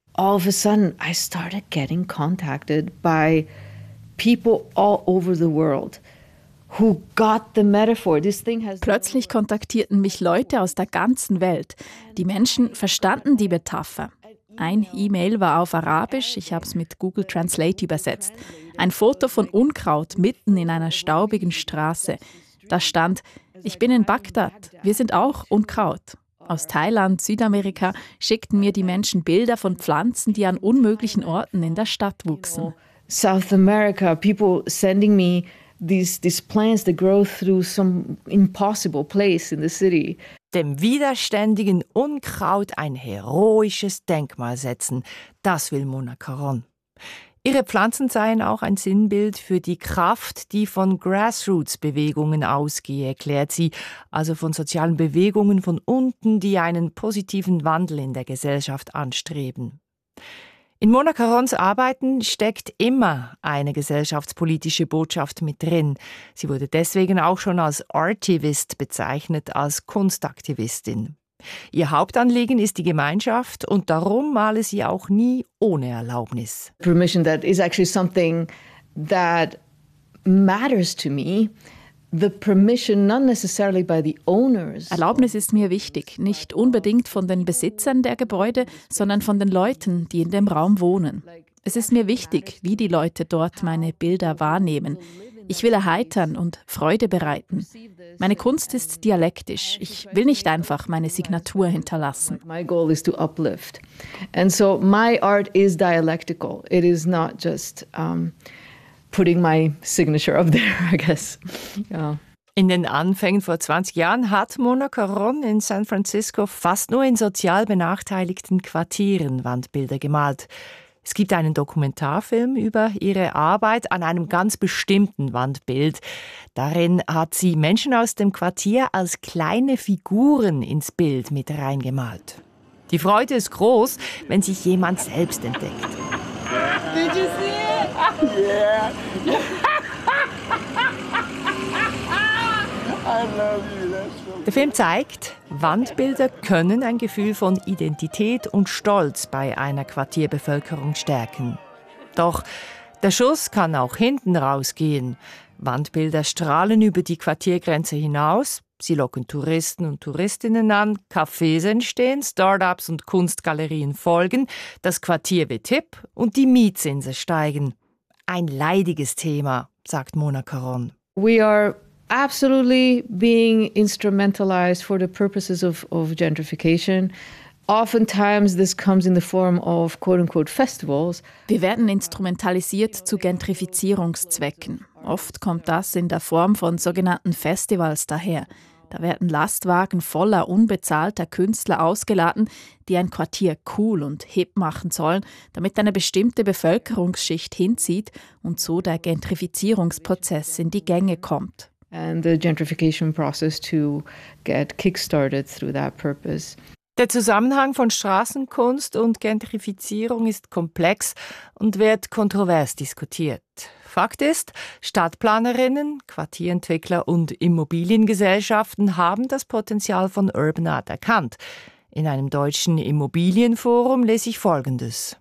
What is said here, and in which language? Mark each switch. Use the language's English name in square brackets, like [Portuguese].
[English] All of a sudden I started getting contacted by people all over the world. Who got the metaphor? This thing has... [German] Plötzlich kontaktierten mich Leute aus der ganzen Welt. Die Menschen verstanden die Metapher. Ein E-Mail war auf Arabisch, ich habe es mit Google Translate übersetzt. Ein Foto von Unkraut mitten in einer staubigen Straße. Da stand, ich bin in Bagdad, wir sind auch Unkraut. Aus Thailand, Südamerika schickten mir die Menschen Bilder von Pflanzen, die an unmöglichen Orten in der Stadt wuchsen. [English] South America, people sending me these plants that grow through some impossible place in the city. [German] Dem widerständigen Unkraut ein heroisches Denkmal setzen, das will Mona Caron. Ihre Pflanzen seien auch ein Sinnbild für die Kraft, die von Grassroots-Bewegungen ausgehe, erklärt sie, also von sozialen Bewegungen von unten, die einen positiven Wandel in der Gesellschaft anstreben. In Mona Carons Arbeiten steckt immer eine gesellschaftspolitische Botschaft mit drin. Sie wurde deswegen auch schon als Artivist bezeichnet, als Kunstaktivistin. Ihr Hauptanliegen ist die Gemeinschaft und darum male sie auch nie ohne Erlaubnis. [English] Permission, that is actually something that matters to me. The permission, not necessarily by the owners. [German] Erlaubnis ist mir wichtig, nicht unbedingt von den Besitzern der Gebäude, sondern von den Leuten, die in dem Raum wohnen. Es ist mir wichtig, wie die Leute dort meine Bilder wahrnehmen. Ich will erheitern und Freude bereiten. Meine Kunst ist dialektisch. Ich will nicht einfach meine Signatur hinterlassen. [English] My goal is to uplift. And so my art is dialectical. It is not just putting my signature up there, I guess. Yeah. [German] In den Anfängen vor 20 Jahren hat Mona Caron in San Francisco fast nur in sozial benachteiligten Quartieren Wandbilder gemalt. Es gibt einen Dokumentarfilm über ihre Arbeit an einem ganz bestimmten Wandbild. Darin hat sie Menschen aus dem Quartier als kleine Figuren ins Bild mit reingemalt. Die Freude ist groß, wenn sich jemand selbst entdeckt. [English] Did you see it? Yeah. [German] Der Film zeigt, Wandbilder können ein Gefühl von Identität und Stolz bei einer Quartierbevölkerung stärken. Doch der Schuss kann auch hinten rausgehen. Wandbilder strahlen über die Quartiergrenze hinaus, sie locken Touristen und Touristinnen an, Cafés entstehen, Start-ups und Kunstgalerien folgen, das Quartier wird hip und die Mietzinsen steigen. Ein leidiges Thema, sagt Mona Caron. [English] We are absolutely being instrumentalized for the purposes of gentrification. Oftentimes this comes in the form of quote-unquote festivals. [German] Wir werden instrumentalisiert zu Gentrifizierungszwecken. Oft kommt das in der Form von sogenannten Festivals daher. Da werden Lastwagen voller unbezahlter Künstler ausgeladen, die ein Quartier cool und hip machen sollen, damit eine bestimmte Bevölkerungsschicht hinzieht und so der Gentrifizierungsprozess in die Gänge kommt. [English] And the gentrification process to get kickstarted through that purpose. [German] Der Zusammenhang von Straßenkunst und Gentrifizierung ist komplex und wird kontrovers diskutiert. Fakt ist, Stadtplanerinnen, Quartierentwickler und Immobiliengesellschaften haben das Potenzial von Urban Art erkannt. In einem deutschen Immobilienforum lese ich Folgendes.